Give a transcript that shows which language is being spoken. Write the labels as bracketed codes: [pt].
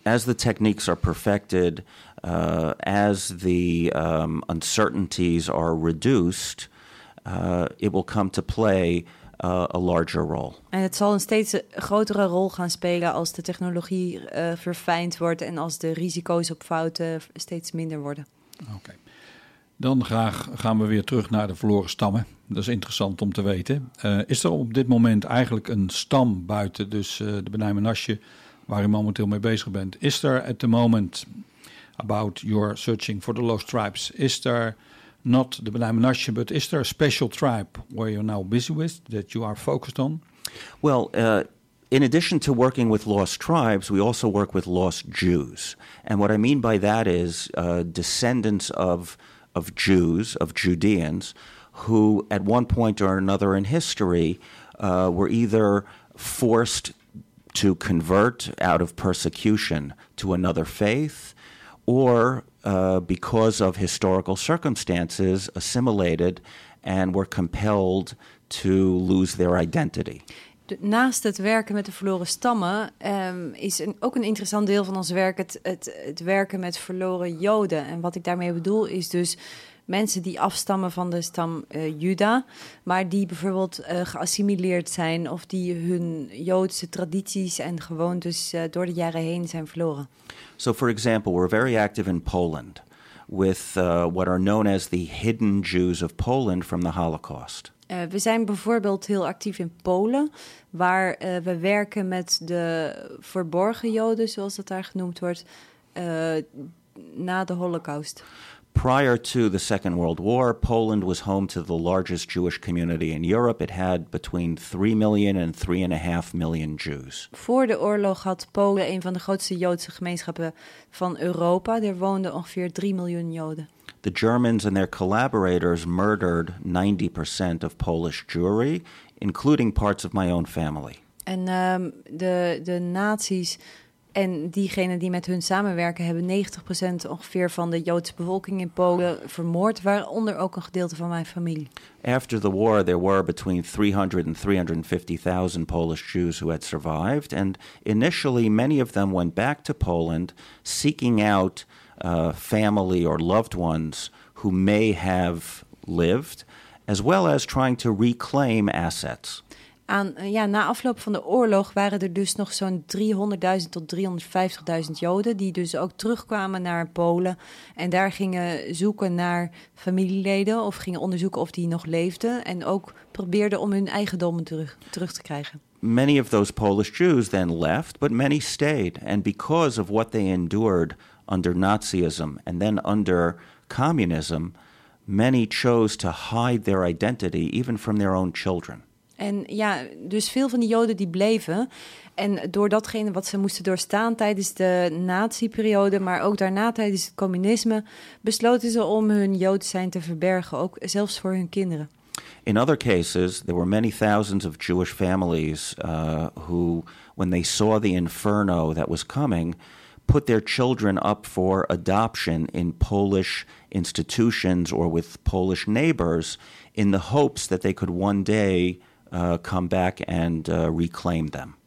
[en] As the techniques are perfected, as the uncertainties are reduced, it will come to play a larger role. [nl] En het zal een steeds grotere rol gaan spelen als de technologie verfijnd wordt en als de risico's op fouten steeds minder worden. Okay. Dan gaan we weer terug naar de verloren stammen. Dat is interessant om te weten. Is er op dit moment eigenlijk een stam buiten, de B'nai Menashe, waar u momenteel mee bezig bent? Is er [en] at the moment, about your searching for the lost tribes, [nl] is er [en] not the B'nai Menashe, but is there a special tribe where you're now busy with that you are focused on? Well, in addition to working with lost tribes, we also work with lost Jews. And what I mean by that is descendants of Jews, of Judeans, who at one point or another in history were either forced to convert out of persecution to another faith, or because of historical circumstances, assimilated and were compelled to lose their identity. [nl] Naast het werken met de verloren stammen is ook een interessant deel van ons werk het werken met verloren Joden. En wat ik daarmee bedoel is dus mensen die afstammen van de stam Juda, maar die bijvoorbeeld geassimileerd zijn of die hun Joodse tradities en gewoontes door de jaren heen zijn verloren. [en] So for example, we're very active in Poland with what are known as the hidden Jews of Poland from the Holocaust. [nl] We zijn bijvoorbeeld heel actief in Polen, waar we werken met de verborgen Joden, zoals dat daar genoemd wordt, na de Holocaust. [en] Prior to the Second World War, Poland was home to the largest Jewish community in Europe. It had between 3 million and 3.5 million Jews. [nl] Voor de oorlog had Polen een van de grootste Joodse gemeenschappen van Europa. Er woonden ongeveer 3 miljoen Joden. [en] The Germans and their collaborators murdered 90% of Polish Jewry, including parts of my own family. [nl] En de nazi's en diegenen die met hun samenwerken hebben 90% ongeveer van de Joodse bevolking in Polen vermoord, waaronder ook een gedeelte van mijn familie. [en] After the war there were between 300 and 350,000 Polish Jews who had survived, and initially many of them went back to Poland seeking out family or loved ones who may have lived, as well as trying to reclaim assets. [nl] Na afloop van de oorlog waren er dus nog zo'n 300.000 tot 350.000 Joden die dus ook terugkwamen naar Polen en daar gingen zoeken naar familieleden of gingen onderzoeken of die nog leefden en ook probeerden om hun eigendommen terug te krijgen. [en] Many of those Polish Jews then left, but many stayed, and because of what they endured under Nazism and then under communism, many chose to hide their identity even from their own children. [nl] En ja, dus veel van die Joden die bleven. En door datgene wat ze moesten doorstaan tijdens de nazi-periode, maar ook daarna tijdens het communisme, besloten ze om hun Joods zijn te verbergen, ook zelfs voor hun kinderen. [en] In other cases, there were many thousands of Jewish families who, when they saw the inferno that was coming, put their children up for adoption in Polish institutions or with Polish neighbors in the hopes that they could one day come back and reclaim them.